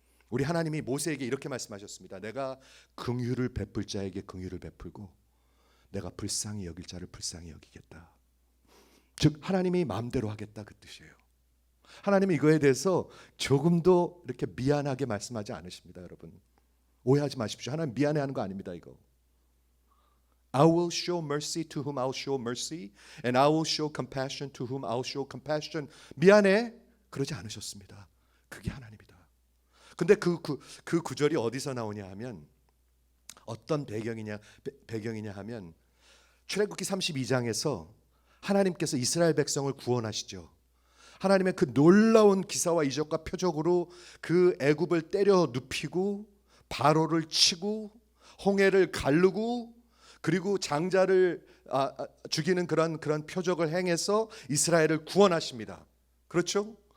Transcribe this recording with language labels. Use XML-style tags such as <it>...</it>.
<ko>우리 하나님이 모세에게 이렇게 말씀하셨습니다. 내가 긍휼을 베풀 자에게 긍휼을 베풀고 내가 불쌍히 여길 자를 불쌍히 여기겠다. 즉 하나님이 마음대로 하겠다, 그 뜻이에요. 하나님은 이거에 대해서 조금도 이렇게 미안하게 말씀하지 않으십니다. 여러분 오해하지 마십시오. 하나님 미안해하는 거 아닙니다.</ko> <en>이거 I will show mercy to whom I will show mercy and I will show compassion to whom I will show compassion.</en> <ko>미안해 그러지 않으셨습니다. 그게 하나님이다. 근데 그 구절이 어디서 나오냐 하면 어떤 배경이냐 하면 출애굽기 32장에서 하나님께서 이스라엘 백성을 구원하시죠. 하나님의 그 놀라운 기사와 이적과 표적으로 그 애굽을 때려 눕히고 바로를 치고 홍해를 가르고 그리고 장자를 죽이는 그런 표적을 행해서 이스라엘을 구원하십니다. 그렇죠?</ko>